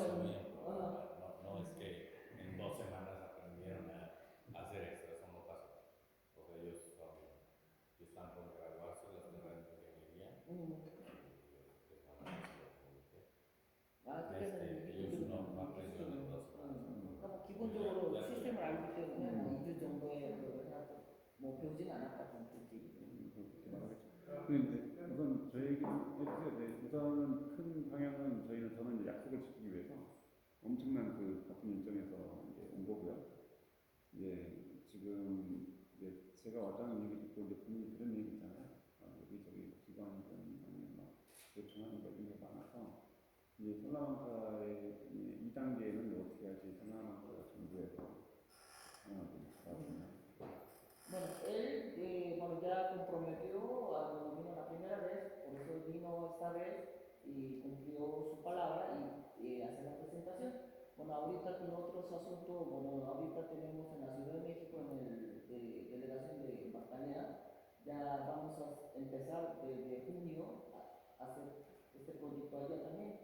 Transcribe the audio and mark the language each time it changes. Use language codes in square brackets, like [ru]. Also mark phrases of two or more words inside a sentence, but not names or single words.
[es] sabían programar, no es que en 2 semanas aprendieron a hacer esto, eso no pasó. O sea, ellos están por graduarse de las carreras de ingeniería y les van a hacer ellos no aprendieron en 2 semanas. [ko] 기본적으로 시스템을 알기 때문에 2주 정도에 뭐 배우진 않았다 굳이. 근데 이제 우선 저희 얘기는 해주세요. 네, 우선은 큰 방향은 저는 이제 약속을 지키기 위해서 엄청난 그 바쁜 일정에서 이제 온 거고요. 이제 지금 이제 제가 왔다는 얘기 듣고 이제 분명히 들은 얘기 있잖아요. 여기저기 기관이든 아니면 막 요청하는 거 이런 게 많아서 이제 살라만카의 2단계는 어떻게 할지 살라만카 정부에서 [es] Bueno, él bueno, ya comprometió cuando vino la primera vez, por eso vino esta vez y cumplió su palabra y hace la presentación. Bueno, ahorita nosotros asunto, bueno, ahorita tenemos en la Ciudad de México, en el delegación de Magdalena, ya vamos a empezar desde junio a hacer este proyecto allá también.